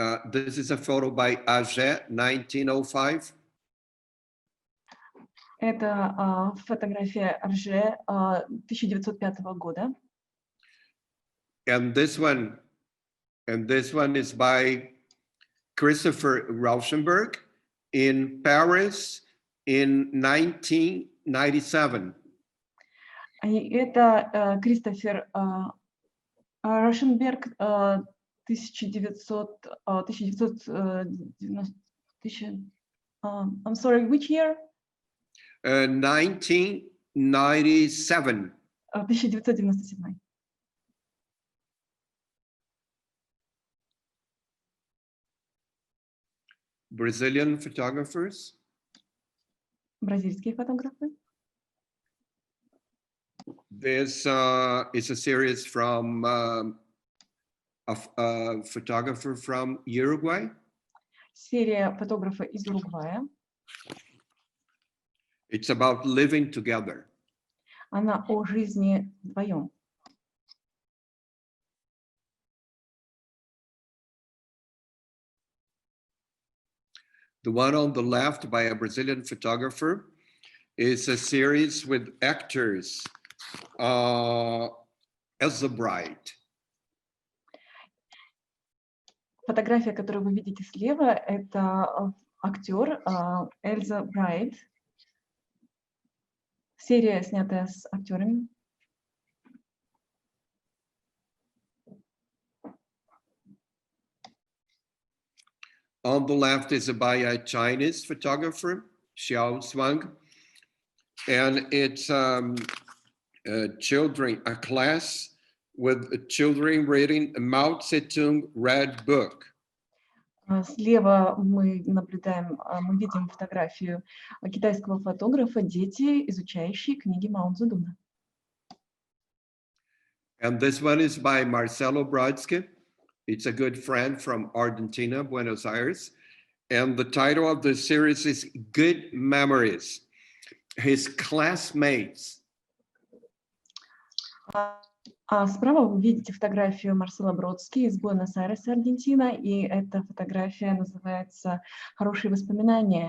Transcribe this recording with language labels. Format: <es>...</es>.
<en>This is a photo by Imagen, 1905.</en> <ru>Это фотография Арже 1905 года.</ru> <en>And this one is by Christopher Rauschenberg in Paris in 1997.</en> <ru>И это Кристофер Рauschenberg 1990.</ru> <en>I'm sorry, which year? 1997. 1997. Brazilian photographers.</en> <ru>Бразильские фотографы.</ru> <en>This is a series from a photographer from Uruguay.</en> <ru>Серия фотографа из Уругвая.</ru> <en>It's about living together.</en> <ru>Она о жизни вдвоем.</ru> <en>The one on the left by a Brazilian photographer is a series with actors as a bride.</en> <ru>Фотография, которую вы видите слева, это актер Эльза Брайт. серия, снятая с актерами.</ru> <en>On the left is by a Chinese photographer, Xiao Zhuang, and it's children, a class with children reading a Mao Zedong Red Book.</en> <ru>Слева мы видим фотографию китайского фотографа, дети, изучающие книги Мао Цзэдуна.</ru> <en>And this one is by Marcelo Brodsky. It's a good friend from Argentina, Buenos Aires. And the title of the series is Good Memories. His classmates.</en> <ru>А справа вы видите фотографию Марсела Бродски из Буэнос-Айреса, Аргентина, и эта фотография называется «Хорошие воспоминания».</ru>